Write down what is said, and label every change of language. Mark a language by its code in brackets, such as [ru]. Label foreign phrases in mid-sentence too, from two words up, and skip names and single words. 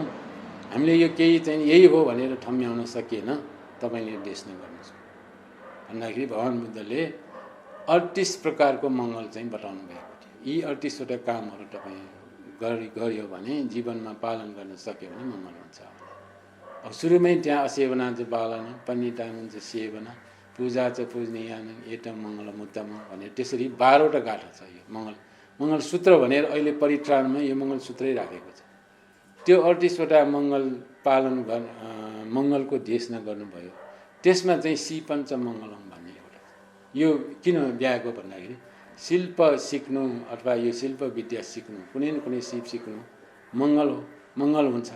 [ne] हामीले यो केही चाहिँ यही हो भनेर ठम्म्याउन सकिएन। तपाईँले निर्देशन गर्नुहोस् भन्दाखेरि भगवान् बुद्धले 38 प्रकारको मङ्गल चाहिँ बताउनु भएको थियो। यी 38 वटा कामहरू तपाईँ गर्यो भने जीवनमा पालन गर्न सक्यो भने मङ्गल हुन्छ। अब सुरुमै त्यहाँ [pi] असेवना च पालन, पण्डितानु च सेवना, पूजा च पूजनीयान एतम मङ्गलम उत्तम [ne] भनेर त्यसरी 12 वटा गाथा छ। यो मङ्गलसूत्र भनेर अहिले परित्राणमा यो मङ्गलसूत्रै राखेको छ। त्यो 38 वटा मङ्गल पालन मङ्गलको देशना गर्नुभयो। त्यसमा चाहिँ [pi] सिपञ्च मङ्गलम [ne] भन्ने एउटा। यो किन ब्याएको भन्दाखेरि शिल्प सिक्नु अथवा यो शिल्प विद्या सिक्नु, कुनै न कुनै सिप सिक्नु मङ्गल हो, मङ्गल हुन्छ।